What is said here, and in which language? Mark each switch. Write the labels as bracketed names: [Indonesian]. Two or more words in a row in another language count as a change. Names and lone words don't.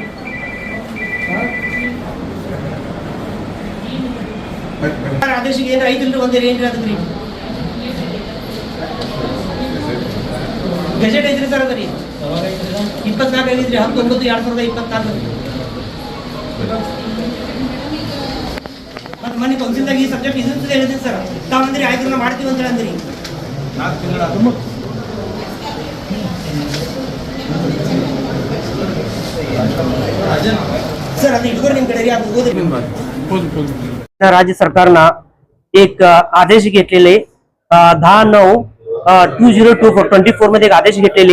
[Kannada] ಆದೇಶಕ್ಕೆ ಏನ್ರಿ 5 ಇಲ್ರಿ 1 ಏನ್ರಿ ಅದಕ್ರಿ ಗೆಜೆಟ್ ಐತ್ರಿ ಸರ್. ಅದರಿ 24 ಐತ್ರಿ 19/2024. ಮತ್ತೆ ಮನೆ ಕೌನ್ಸಿಲ್ದಾಗ ಈ ಸಬ್ಜೆಕ್ಟ್ ಇದು ಹೇಳಿದ್ರಿ ಸರ್. ತಾವಂದ್ರಿ ಆಯ್ತು ಮಾಡ್ತೀವಿ ಅಂತ ಅಂದ್ರಿ. [Marathi] सर आता इटवर निमकडे राज्य सरकारनं एक आदेश घेतलेले 10/9/2024 मध्ये एक आदेश घेतलेले.